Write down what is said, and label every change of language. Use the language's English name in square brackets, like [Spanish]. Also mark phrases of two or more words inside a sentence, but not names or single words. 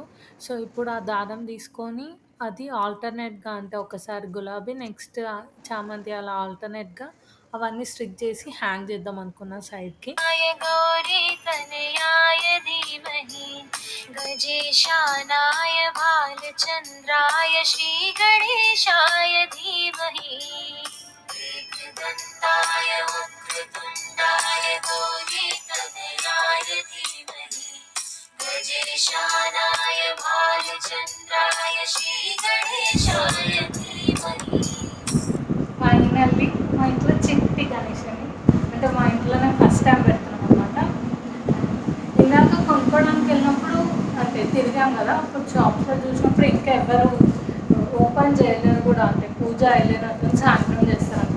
[Telugu] సో ఇప్పుడు ఆ దారం తీసుకొని అది ఆల్టర్నేట్‌గా అంటే ఒకసారి గులాబీ, నెక్స్ట్ చామంతి అలా ఆల్టర్నేట్‌గా అవన్నీ స్టిక్ చేసి హ్యాంగ్ చేద్దాం అనుకున్నా సైడ్‌కి. [Sanskrit] గౌరీ తనయాయ ధీమహి గజేశానాయ బాలచంద్రాయ శ్రీ గణేశాయ ధీమహి एकदन्ताय वक्रतुण्डाय गौरीतनयाय धीमहि गजेशानाय भालचन्द्राय श्रीगणेशाय धीमहि. [Telugu] ఫైనల్లీ మా ఇంట్లో చిట్టి గణేశుని, అంటే మా ఇంట్లోనే [English] first time [Telugu] పెడుతున్నాం అనమాట. ఇందాక కొనుక్కోవడానికి వెళ్ళినప్పుడు అంటే తిరిగాం కదా, అప్పుడు షాప్స్లో చూసినప్పుడు ఇంకా ఎవరు ఓపెన్ చేయలేరు కూడా, అంటే పూజ వెళ్ళినట్టు సాయంత్రం చేస్తారు అనమాట.